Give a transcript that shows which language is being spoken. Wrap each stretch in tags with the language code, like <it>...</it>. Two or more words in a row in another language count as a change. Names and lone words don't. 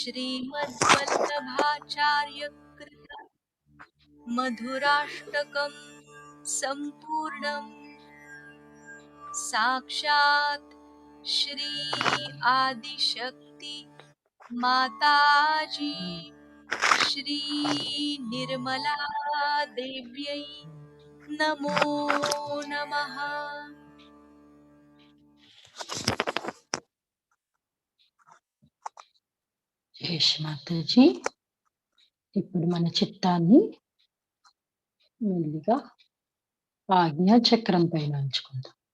<sa>श्रीमद्वल्लभाचार्यकृत मधुराष्टकं सम्पूर्णम् साक्षात् श्री आदिशक्ति माताजी श्री निर्मला देव्यै नमो नमः.</sa> <te>జయేష్ మాతాజీ. ఇప్పుడు మన చిత్తాన్ని మెల్లిగా ఆజ్ఞా చక్రం పైన ఉంచుకుందాం.</te>